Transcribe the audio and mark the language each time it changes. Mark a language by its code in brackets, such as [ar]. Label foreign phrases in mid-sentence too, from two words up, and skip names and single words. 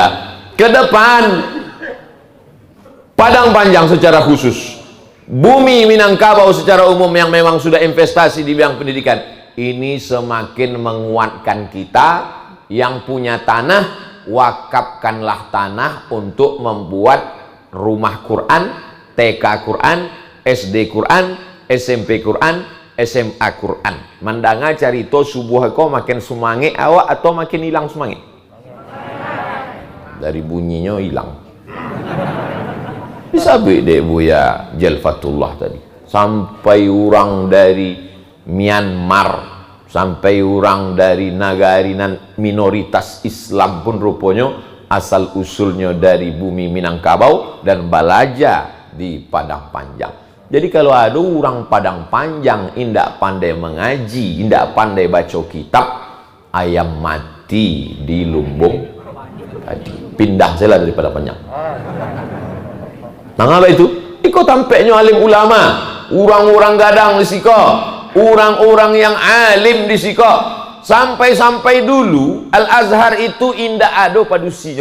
[id] Ke depan Padang Panjang secara khusus, bumi Minangkabau secara umum yang memang sudah investasi di bidang pendidikan, ini semakin menguatkan kita. Yang punya tanah, wakafkanlah tanah untuk membuat rumah Quran, TK Quran, SD Quran, SMP Quran, SMA Quran. [min] Mandanga carito subuh ko makin semangat awak atau makin hilang semangat? [id] Dari bunyinya hilang. Bisa beda Buya Jalfatullah tadi. Sampai orang dari Myanmar, sampai orang dari negara minoritas Islam pun rupanya asal usulnya dari bumi Minangkabau dan belajar di Padang Panjang. Jadi kalau ada orang Padang Panjang [min] indak pandai [id] mengaji, [min] indak pandai [id] baca kitab, ayam mati di lumbung tadi. Pindah saja dari Padang Panjang. Nah, apa itu? Ikut tampaknya alim ulama, orang-orang [min] gadang di siko, [id] orang-orang yang alim [min] di siko. [id] Sampai-sampai dulu Al-Azhar itu [min] indak ada padusinya.